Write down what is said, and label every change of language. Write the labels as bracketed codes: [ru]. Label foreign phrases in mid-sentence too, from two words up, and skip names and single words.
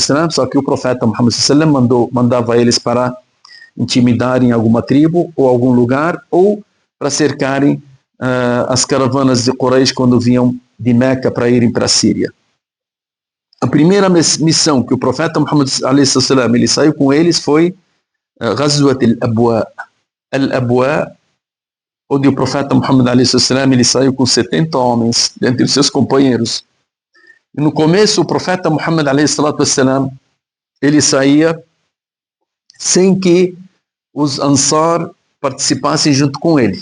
[pt] Só que o profeta Muhammad a.s. mandava eles para intimidarem alguma tribo ou algum lugar, ou para cercarem as caravanas de Quraysh quando vinham de Meca para irem para a Síria. A primeira missão que o profeta Muhammad a.s. ele saiu com eles foi Ghazwat al-Abwa. Al-Abwa, onde o profeta Muhammad a.s. ele saiu com 70 homens dentre os seus companheiros. E no começo o profeta Muhammad a.s. ele saía sem que os Ansar participassem junto com ele.